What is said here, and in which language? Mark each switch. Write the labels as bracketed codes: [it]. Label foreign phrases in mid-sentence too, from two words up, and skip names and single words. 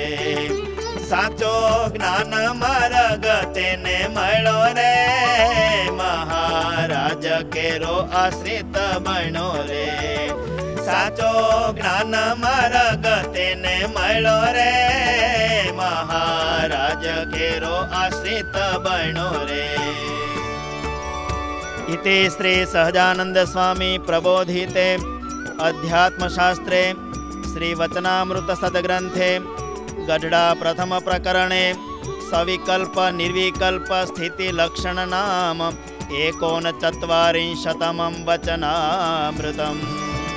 [gu] સાચો જ્ઞાન માર્ગ તેને મળ્યો રે, મહારાજ કેરો આશ્રિત બનો રે। સાચો જ્ઞાન માર્ગ તેને મળ્યો રે, મહારાજ કેરો આશ્રિત બનો રે। [sa] इति श्री सहजानंद स्वामी प्रबोधिते अध्यात्मशास्त्रे श्री वचनामृत सद्ग्रंथे गढडा प्रथम प्रकरणे सविकल्प निर्विकल्प स्थिति लक्षण नाम 39 वचनामृतम्।